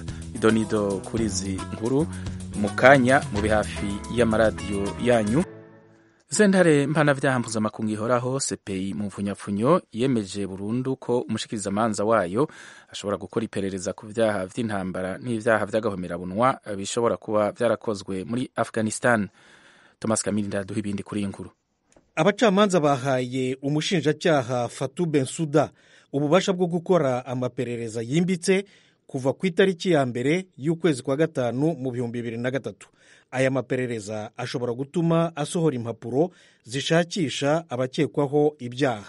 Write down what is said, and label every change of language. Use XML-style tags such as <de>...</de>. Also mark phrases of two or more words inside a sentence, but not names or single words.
<rn>Idonido kuri izi nkuru mu kanya mu bihafi y'amaradiyo yanyu. Sentare mpanavyaha mpuzamakungu ihoraho CPI mu mfunyapfunyo yemeje burundu ko umushikirizamanza wayo ashobora gukora iperereza ku vyaha vy'intambara n'ivyaha vy'agahomerabunwa bishobora kuba vyarakozwe muri Afghanistan. Thomas Kamili ndaduha ibindi kuri inkuru. Abacamanza bahaye umushinjacyaha Fatou Bensouda ububasha bwo gukora amaperereza yimbitse kuva ku itariki ya mbere y'ukwezi kwa gatanu mu 2003. Aya maperereza ashobora gutuma asohora impapuro zishakisha abakekwaho ibyaha.</rn>